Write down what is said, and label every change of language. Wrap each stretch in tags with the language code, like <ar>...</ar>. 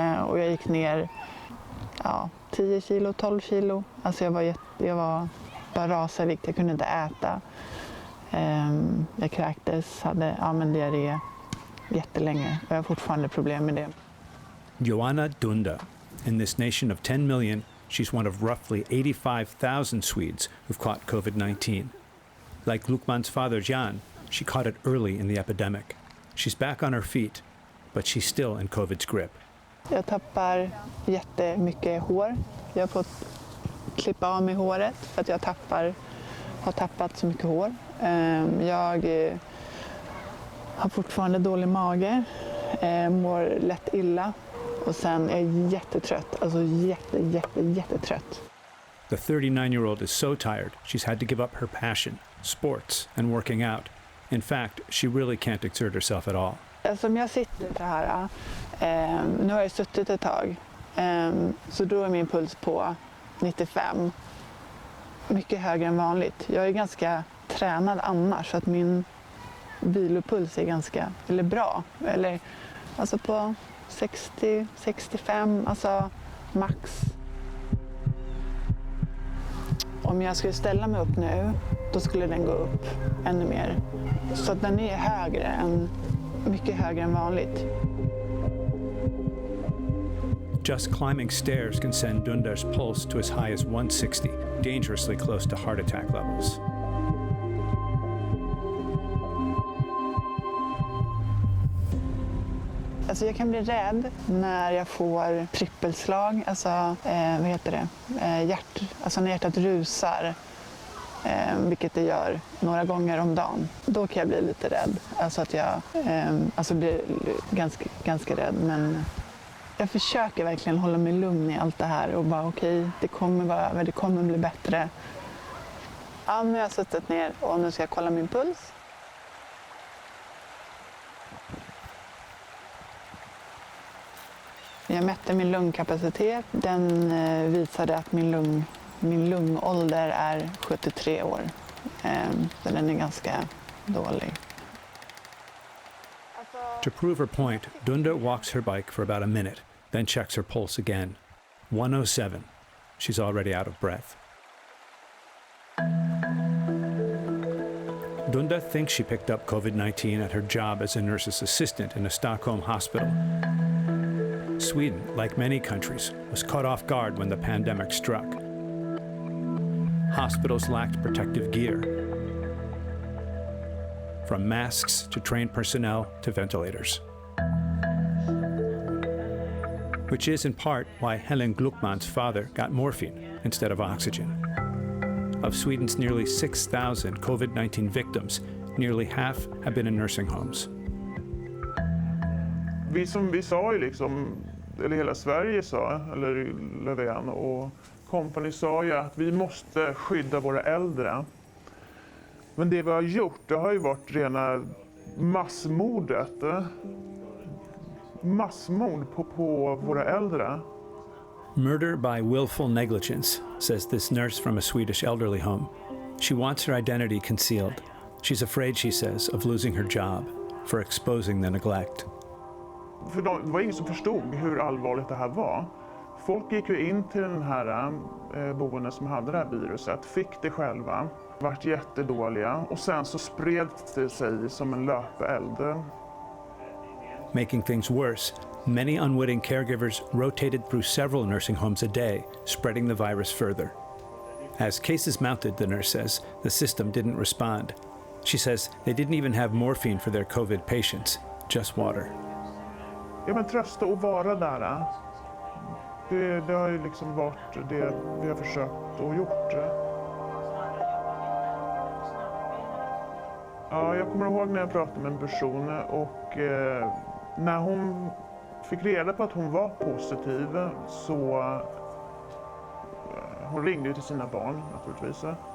<sv>Och jag gick ner 10 kilo, 12 kilo. Alltså jag var bara rasade i vikt, jag kunde inte äta. Jag kräktes, hade diarré jättelänge. Och jag har fortfarande problem med det. Joanna Dunda.</sv> <en>In this nation of 10 million, she's one of roughly 85,000 Swedes who've caught COVID-19. Like Glukman's father Jan, she caught it early in the epidemic. She's back on her feet, but she's still in COVID's grip.</en> <sv>Jag tappar jättemycket hår. Jag har fått klippa av mig håret för att jag har tappat så mycket hår. Jag har fortfarande dålig mage, mår lätt illa och sen är jag jättetrött, alltså jättetrött.</sv> <en>The 39-year-old is so tired she's had to give up her passion, sports and working out. In fact, she really can't exert herself at all.</en> <sv>Alltså om jag sitter så här, nu har jag suttit ett tag, så då är min puls på 95. Mycket högre än vanligt. Jag är ganska tränad annars så att min vilopuls är ganska bra. Eller alltså på 60, 65, alltså max. Om jag skulle ställa mig upp nu, då skulle den gå upp ännu mer. Så att den är mycket högre än vanligt.</sv> <en>Just climbing stairs can send Dundar's pulse to as high as 160, dangerously close to heart attack levels.</en> <sv>Alltså jag kan bli rädd när jag får trippelslag, alltså vad heter det? Alltså när hjärtat rusar, vilket det gör några gånger om dagen. Då kan jag bli lite rädd, alltså att jag blir ganska rädd, men jag försöker verkligen hålla mig lugn i allt det här och bara okej, det kommer vara över, det kommer bli bättre. Ja, nu har jag suttit ner och nu ska jag kolla min puls. Jag mätte min lungkapacitet. Den visade att min lungålder är 73 år. Så den är ganska dålig.</sv> <en>To prove her point, Dunda walks her bike for about a minute, then checks her pulse again. 107. She's already out of breath. Dunda thinks she picked up COVID-19 at her job as a nurse's assistant in a Stockholm hospital. Sweden, like many countries, was caught off guard when the pandemic struck. Hospitals lacked protective gear, from masks to trained personnel to ventilators. Which is in part why Helen Glukman's father got morphine instead of oxygen. Of Sweden's nearly 6,000 COVID-19 victims, nearly half have been in nursing homes.</en> <sv>Vi sa ju liksom, eller hela Sverige sa, eller Löfven och company sa ju att vi måste skydda våra äldre. Men det vi har gjort, det har ju varit rena massmordet. Massmord på våra äldre.</sv> <en>Murder by willful negligence, says this nurse from a Swedish elderly home. She wants her identity concealed. She's afraid, she says, of losing her job for exposing the neglect.</en> <sv>För det var ingen som förstod hur allvarligt det här var. Folk gick ju in till den här boenden som hade det här viruset, fick det själva, vart jättedåliga och sen så spred det sig som en löpeld.</sv> <en>Making things worse, many unwitting caregivers rotated through several nursing homes a day, spreading the virus further. As cases mounted, the nurse says, the system didn't respond. She says they didn't even have morphine for their COVID patients, just water.</en> <sv>Ja, men trösta och vara där. Det har ju liksom varit det vi har försökt och gjort. Ja, jag kommer ihåg när jag pratade med en person och när hon fick reda på att hon var positiv så hon ringde ju till sina barn naturligtvis.</sv>